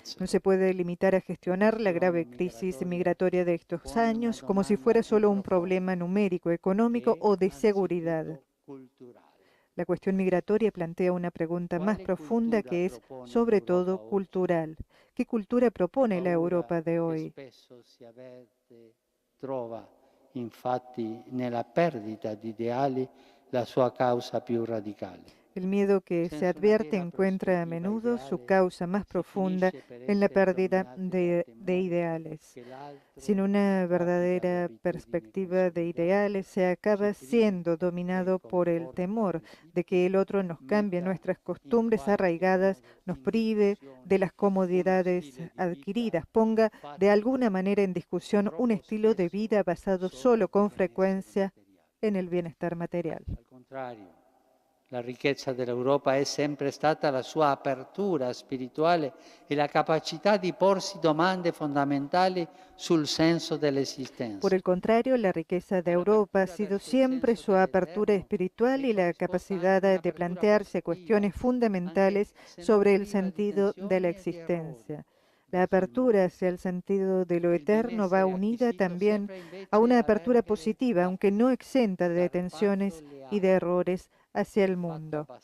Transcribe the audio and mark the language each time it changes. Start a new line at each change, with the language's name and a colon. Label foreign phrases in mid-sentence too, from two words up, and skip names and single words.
Spanish: No se puede limitar a gestionar la grave crisis migratoria de estos años como si fuera solo un problema numérico, económico o de seguridad. La cuestión migratoria plantea una pregunta más profunda que es, sobre todo, cultural. ¿Qué cultura propone la Europa de hoy?
Italian: Trova, infatti, nella perdita di ideali la sua causa più radicale.
Spanish: El miedo que se advierte encuentra a menudo su causa más profunda en la pérdida de ideales. Sin una verdadera perspectiva de ideales, se acaba siendo dominado por el temor de que el otro nos cambie nuestras costumbres arraigadas, nos prive de las comodidades adquiridas, ponga de alguna manera en discusión un estilo de vida basado solo con frecuencia en el bienestar material.
Italian: La ricchezza dell'Europa è sempre stata la sua apertura spirituale e la capacità di porsi domande fondamentali sul senso dell'esistenza.
Spanish: Por el contrario, la riqueza de Europa ha sido siempre su apertura espiritual y la capacidad de plantearse cuestiones fundamentales sobre el sentido de la existencia. La apertura hacia el sentido de lo eterno va unida también a una apertura positiva, aunque no exenta de tensiones y de errores hacia el mundo.